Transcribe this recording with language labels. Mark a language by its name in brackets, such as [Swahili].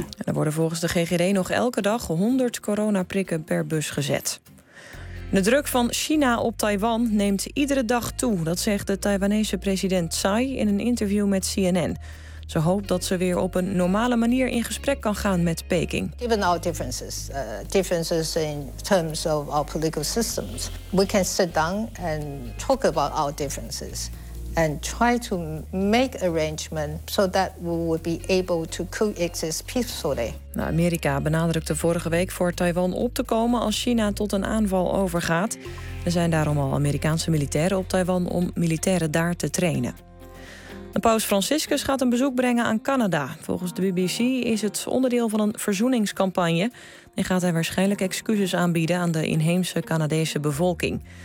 [Dutch] En er worden volgens de GGD nog elke dag 100 coronaprikken per bus gezet. De druk van China op Taiwan neemt iedere dag toe. Dat zegt de Taiwanese president Tsai in een interview met CNN. Ze hoopt dat ze weer op een normale manier in gesprek kan gaan met Peking. [English] Given our differences, differences in terms of our political systems, we can sit down and talk about our differences and try to make arrangement so that we would be able to coexist peacefully. [Dutch] Nou, Amerika benadrukte vorige week voor Taiwan op te komen als China tot een aanval overgaat. Er zijn daarom al Amerikaanse militairen op Taiwan om militairen daar te trainen. De paus Franciscus gaat een bezoek brengen aan Canada. Volgens de BBC is het onderdeel van een verzoeningscampagne en gaat hij waarschijnlijk excuses aanbieden aan de inheemse Canadese bevolking.